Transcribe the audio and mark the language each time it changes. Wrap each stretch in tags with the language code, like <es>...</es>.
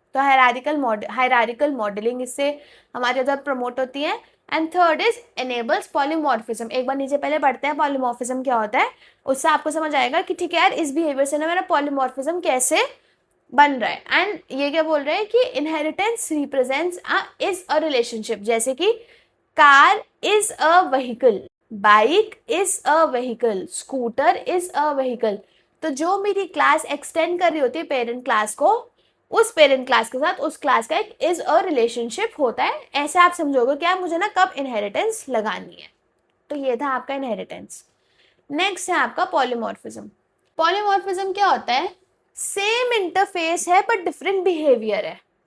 <hi>तो hierarchical modelling इससे हमारे उधर प्रमोट होती है।</hi> <en>And third is enables polymorphism.</en> <hi>एक बार नीचे पहले बढ़ते हैं, पॉलीमॉर्फिज्म क्या होता है, उससे आपको समझ आएगा कि ठीक है यार, इस बिहेवियर से ना मेरा पॉलीमॉर्फिज्म कैसे बन रहा है। एंड ये क्या बोल रहे हैं कि</hi> <en>Inheritance represents is a relationship.</en> <hi>जैसे कि</hi> <en>Car is a vehicle, bike is a vehicle, scooter is a vehicle.</en> <hi>तो जो मेरी क्लास एक्सटेंड कर रही होती है पेरेंट क्लास को, उस पेरेंट क्लास के साथ उस क्लास का एक</hi> <en>is a relationship</en> <hi>होता है। ऐसे आप समझोगे क्या, मुझे ना कब इनहेरिटेंस लगानी है। तो ये था आपका इनहेरिटेंस। नेक्स्ट है आपका पॉलीमॉर्फिज्म। पॉलीमॉर्फिज्म क्या होता है, सेम इंटरफेस है</hi> <en>but different behaviour</en> <hi>है।</hi>